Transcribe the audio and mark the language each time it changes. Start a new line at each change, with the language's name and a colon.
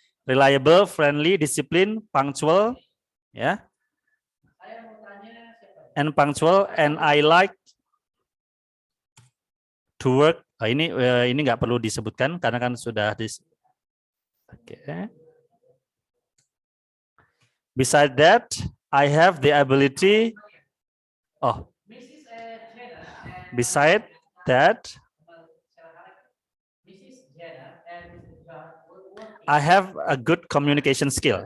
English: Reliable, friendly, disciplined, punctual, ya, and punctual, and I like to work.
Indonesian: Ini nggak perlu disebutkan karena kan sudah Oke.
English: Besides that, I have the ability. Besides that, I have a good communication skill.